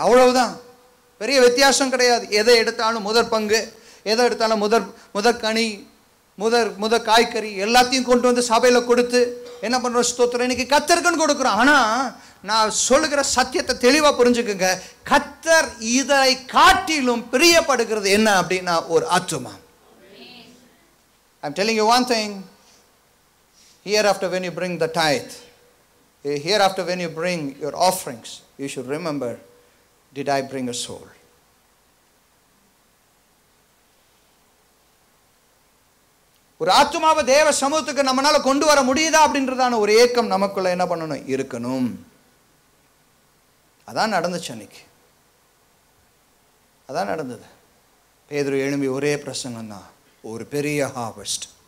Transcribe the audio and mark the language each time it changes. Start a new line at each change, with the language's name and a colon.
Tamil: அவ்வளவுதான், பெரிய வித்தியாசம் கிடையாது. எதை எடுத்தாலும் முதற் பங்கு, எதை எடுத்தாலும் முதற் கனி, முதற் காய்கறி எல்லாத்தையும் கொண்டு வந்து சபையில் கொடுத்து என்ன பண்ணுறோம், ஸ்தோத்திரம், இன்னைக்கு கர்த்தருக்குன்னு கொடுக்குறோம். ஆனால் நான் சொல்லுகிற சத்தியத்தை தெளிவாக புரிஞ்சுக்குங்க, கர்த்தர் இதை காட்டிலும் பிரியப்படுகிறது என்ன அப்படின்னா ஒரு ஆத்துமா.
English: I'm telling you one thing, hereafter when you bring the tithe, hereafter when you bring your offerings, you should remember, did I bring a soul?
Tamil: ஒரு ஆத்துமாவை தேவ சமூகத்துக்கு நம்மளால கொண்டு வர முடியுதா அப்படின்றதான ஒரு ஏக்கம் நமக்குள்ள என்ன பண்ணணும், இருக்கணும். அதான் நடந்துச்சு அன்னைக்கு, அதான் நடந்தது. பேதுரு எழும்பி ஒரே பிரசங்கம் தான், ஒரு பெரிய ஹார்வெஸ்ட்.